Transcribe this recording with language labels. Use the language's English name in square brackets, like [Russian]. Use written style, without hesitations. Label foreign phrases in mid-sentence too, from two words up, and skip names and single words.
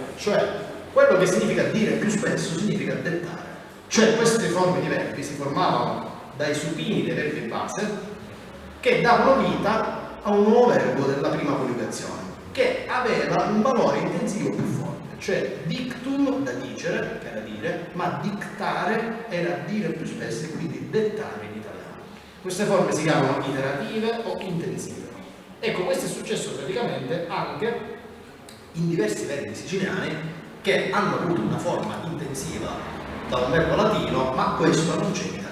[Italian] Cioè, quello che significa dire più spesso significa dettare. Cioè, queste forme di verbi si formavano dai supini dei verbi base che davano vita a un nuovo verbo della prima coniugazione che aveva un valore intensivo più forte, cioè dictum da dicere, che era dire, ma dictare era dire più spesso e quindi dettare in italiano. Queste forme si chiamano iterative o intensive. Ecco, questo è successo praticamente anche in diversi verbi siciliani che hanno avuto una forma intensiva da un verbo latino, ma questo non c'è in italiano.